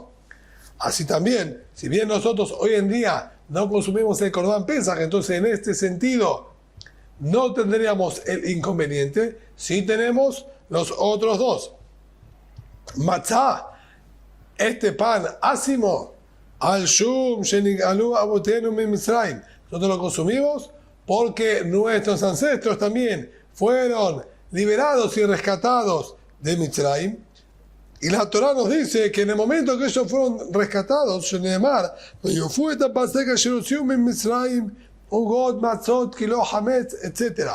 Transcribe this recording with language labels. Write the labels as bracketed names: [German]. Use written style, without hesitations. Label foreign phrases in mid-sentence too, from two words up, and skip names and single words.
[Spanish] Así también, si bien nosotros hoy en día no consumimos el [Hebrew] Korban Pesach, [Spanish] entonces en este sentido no tendríamos el inconveniente. Sí tenemos los otros dos. [Hebrew] Matzah, [Spanish] este pan ácimo, [Hebrew] al shum shenigalu abotenu min Mitzrayim. [Spanish] Nosotros lo consumimos porque nuestros ancestros también fueron liberados y rescatados de Mitzrayim. Y la Torá nos dice que en el momento que ellos fueron rescatados, Sheneemar, etc.